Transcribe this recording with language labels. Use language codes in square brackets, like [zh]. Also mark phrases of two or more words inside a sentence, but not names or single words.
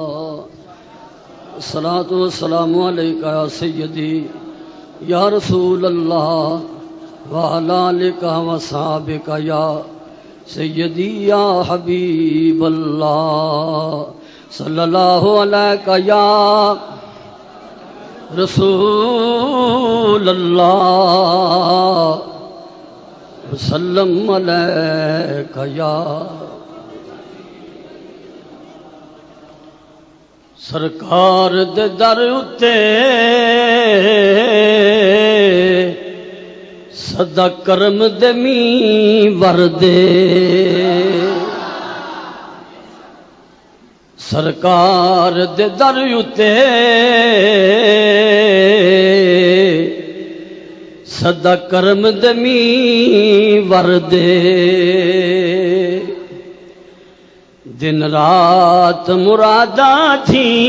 [ar] الصلاة والسلام عليك يا سيدي يا رسول الله وعلى آلك وصحبك يا سيدي يا حبيب الله صلى الله عليك يا رسول الله وسلم عليك يا [pa] سرکار دے در اتے صدا کرم دے می وردے سرکار دے در اتے صدا کرم دے می وردے دن رات مرادا تھی